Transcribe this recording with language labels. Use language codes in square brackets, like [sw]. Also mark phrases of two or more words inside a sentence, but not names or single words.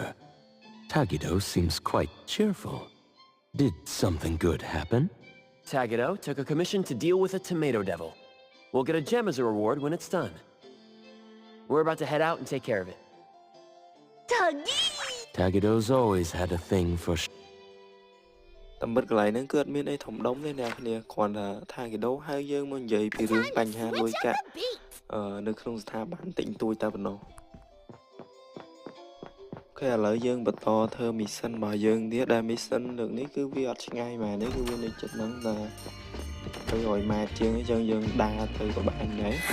[en] Tagido seems quite cheerful. Did something good happen? Tagido took a commission to deal with a Tomato Devil. We'll get a gem as a reward when it's done. We're about to head out and take care of it. Tagi Tagido's always had a thing for [km] តាមពិតកន្លែងហ្នឹងគឺអត់មានអីធំដុំទេអ្នកគ្នាគ្រាន់តែ Takido ហៅយើងមកនិយាយពីរឿងបញ្ហាលុយកាក់នៅក្នុងស្ថាប័នតិចតួចតែប៉ុណ្ណោះអូខេឥឡូវយើងបន្តធ្វើ mission របស់យើងទៀតដែល mission លើកនេះគឺវាអត់ឆ្ងាយមែនទេគឺវានៅជិតហ្នឹងតែ300ម៉ែត្រជាងអញ្ចឹងយើងដើរទៅក៏បានដែរ